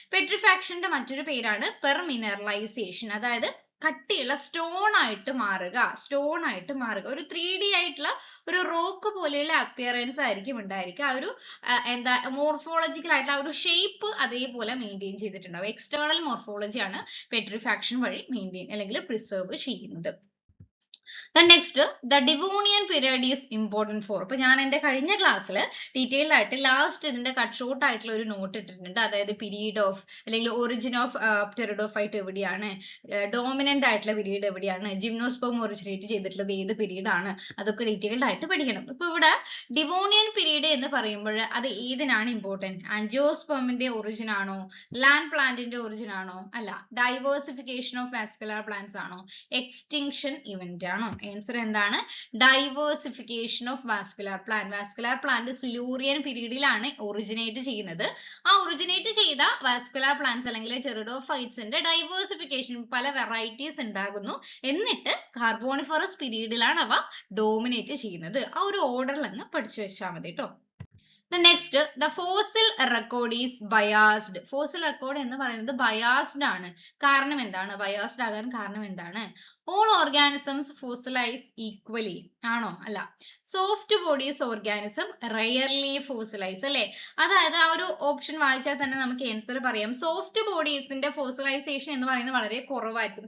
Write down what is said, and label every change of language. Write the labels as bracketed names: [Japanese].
[Malayalam] പെട്രിഫാക്ഷന്റെ മറ്റൊരു പേരാണ് പെർമിനറലൈസേഷൻ, അതായത് കട്ടിയുള്ള സ്റ്റോൺ ആയിട്ട് മാറുക. ഒരു 3D ആയിട്ടുള്ള ഒരു റോക്ക് പോലെയുള്ള അപ്പിയറൻസ് ആയിരിക്കും ഉണ്ടായിരിക്കുക. ആ ഒരു എന്താ മോർഫോളജിക്കൽ ആയിട്ടുള്ള ആ ഒരു ഷേപ്പ് അതേപോലെ മെയിൻറ്റെയിൻ ചെയ്തിട്ടുണ്ടാവും. എക്സ്റ്റേണൽ മോർഫോളജി ആണ് പെട്രിഫാക്ഷൻ വഴി മെയിൻറ്റെയിൻ അല്ലെങ്കിൽ പ്രിസർവ് ചെയ്യുന്നത്. [English] Then next, the Devonian period is important for. [Malayalam] അപ്പോൾ ഞാൻ എൻ്റെ കഴിഞ്ഞ ക്ലാസ്സിൽ ഡീറ്റെയിൽഡ് ആയിട്ട് ലാസ്റ്റ് ഇതിന്റെ കട്ട് ഷോർട്ട് ആയിട്ടുള്ള ഒരു നോട്ട് ഇട്ടിട്ടുണ്ട്. അതായത് പീരീഡ് ഓഫ് അല്ലെങ്കിൽ ഒറിജിൻ ഓഫ് പ്റ്റെറിഡോഫൈറ്റ് എവിടെയാണ്, ഡോമിനന്റ് ആയിട്ടുള്ള പീരീഡ് എവിടെയാണ്, ജിംനോസ്പേം ഒറിജിനേറ്റ് ചെയ്തിട്ടുള്ളത് ഏത് പീരീഡ് ആണ്, അതൊക്കെ ഡീറ്റെയിൽഡ് ആയിട്ട് പഠിക്കണം. ഇപ്പൊ ഇവിടെ ഡിവോണിയൻ പീരീഡ് എന്ന് പറയുമ്പോൾ അത് ഏതിനാണ് ഇമ്പോർട്ടന്റ്? ആൻജിയോസ്പേമിന്റെ ഒറിജിൻ ആണോ, ലാൻഡ് പ്ലാന്റിന്റെ ഒറിജിൻ ആണോ, അല്ല ഡൈവേഴ്സിഫിക്കേഷൻ ഓഫ് വാസ്കുലർ പ്ലാന്റ്സ് ആണോ, എക്സ്റ്റിങ്ഷൻ ഇവന്റ് ആണോ? ആൻസർ എന്താണ്? Diversification of vascular plant. Vascular plant Silurian പീരീഡിലാണ് originate ചെയ്യുന്നത്. ആ ഒറിജിനേറ്റ് ചെയ്ത വാസ്കുലർ പ്ലാന്റ്സ് അല്ലെങ്കിൽ ടെറിഡോഫൈറ്റ്സിന്റെ ഡൈവേഴ്സിഫിക്കേഷൻ, പല വെറൈറ്റീസ് ഉണ്ടാകുന്നു. എന്നിട്ട് കാർബോണിഫറസ് പീരീഡിലാണ് അവ ഡോമിനേറ്റ് ചെയ്യുന്നത്. ആ ഒരു ഓർഡറിൽ അങ്ങ് പഠിച്ചു വെച്ചാൽ മതി കേട്ടോ. [English] The next, the fossil record is biased. [Malayalam] Fossil record എന്ന് പറയുന്നത് biased ആണ്. കാരണം എന്താണ്? biased ആകാൻ കാരണം എന്താണ്? [English] All organisms fossilize equally [Malayalam] ആണോ? അല്ല. [English] Soft bodies organism rarely fossilize അല്ലേ? [Malayalam] അതായത് ആ ഒരു ഓപ്ഷൻ വായിച്ചാൽ തന്നെ നമുക്ക് ആൻസർ പറയാം. സോഫ്റ്റ് ബോഡീസിന്റെ ഫോസിലൈസേഷൻ എന്ന് പറയുന്നത് വളരെ കുറവായിരിക്കും.